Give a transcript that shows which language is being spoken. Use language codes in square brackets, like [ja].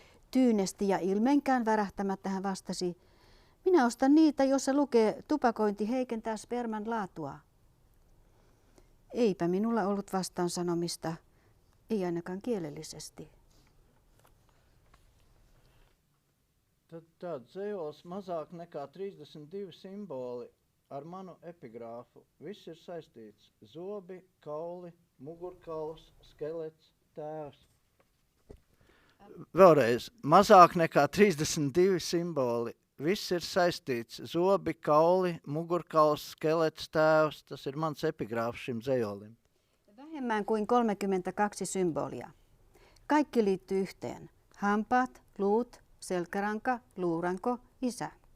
[fi] Tyynesti ja ilmeenkään värähtämättä hän vastasi, minä ostan niitä, jossa lukee tupakointi heikentää sperman laatua. Eipä minulla ollut vastaan sanomista, ei ainakaan kielellisesti. [lv] Tad tāds dzējols mazāk nekā 32 simboli ar manu epigrāfu. Viss ir saistīts. Zobi, kauli, mugurkauls, skelets, tēvs. Vēlreiz, mazāk nekā 32 simboli. Viss ir saistīts. Zobi, kauli, mugurkauls, skelets, tēvs. Tas ir mans epigrāfs šim dzējolim. [fi] Vähemmän kuin 32 symbolia. Kaikki liittyy yhteen. Hampaat, luut, selkäranka, luuranko, isä.